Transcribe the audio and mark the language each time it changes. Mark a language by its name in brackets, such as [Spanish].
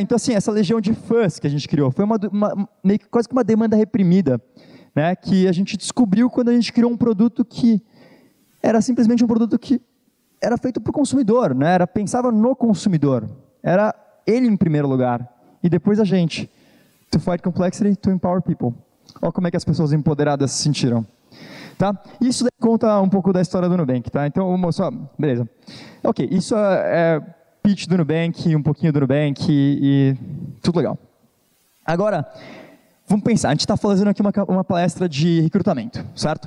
[Portuguese] Então, assim, essa legião de fãs que a gente criou foi meio que quase que uma demanda reprimida, né, que a gente descobriu quando a gente criou um produto que era simplesmente um produto que era feito para o consumidor, né, pensava no consumidor, era ele em primeiro lugar, e depois a gente. [English] To fight complexity, to empower people. [Portuguese] Olha como é que as pessoas empoderadas se sentiram. Tá? Isso daí conta um pouco da história do Nubank, tá? Então, beleza. Ok, isso é pitch do Nubank, um pouquinho do Nubank e tudo legal. Agora, vamos pensar, a gente está fazendo aqui uma palestra de recrutamento, certo?